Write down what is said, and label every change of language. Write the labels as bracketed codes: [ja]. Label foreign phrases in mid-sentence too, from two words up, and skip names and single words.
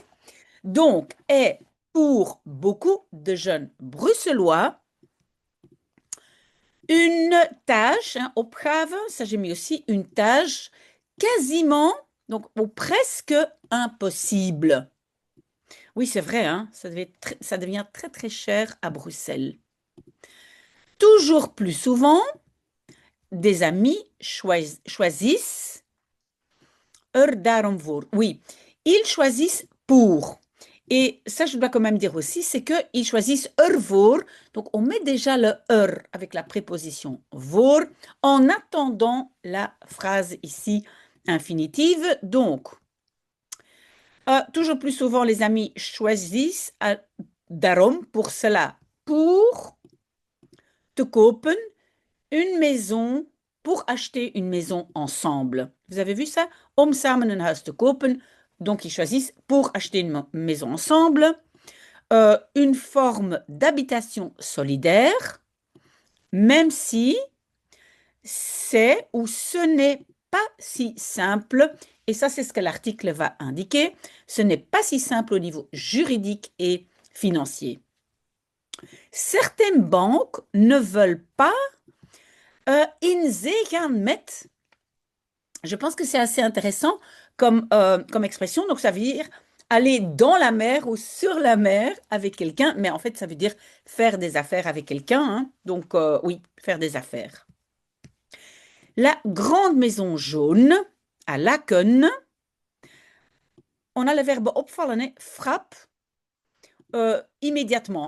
[fr] Donc, est pour beaucoup de jeunes bruxellois une tâche, hein, opgave, ça j'ai mis aussi une tâche quasiment, donc ou presque impossible. Oui, c'est vrai, hein, ça devient très très cher à Bruxelles. Toujours plus souvent, des amis choisissent [nl] er daarom voor. [fr] Oui, ils choisissent pour. Et ça, je dois quand même dire aussi, c'est qu'ils choisissent ervoor. Donc, on met déjà le er avec la préposition voor en attendant la phrase ici infinitive. Donc, toujours plus souvent, les amis choisissent daarom pour cela, pour [nl] te kopen [fr] une maison, pour acheter une maison ensemble. Vous avez vu ça? [nl] Om samen een huis te kopen. [fr] Donc, ils choisissent pour acheter une maison ensemble. Une forme d'habitation solidaire, même si c'est ou ce n'est pas si simple. Et ça, c'est ce que l'article va indiquer. Ce n'est pas si simple au niveau juridique et financier. Certaines banques ne veulent pas [nl] in zee gaan met. [fr] Je pense que c'est assez intéressant comme expression. Donc, ça veut dire aller dans la mer ou sur la mer avec quelqu'un. Mais en fait, ça veut dire faire des affaires avec quelqu'un, hein. Donc, oui, faire des affaires. La grande maison jaune à Laken, on a le verbe opvallen, hein, frappe immédiatement.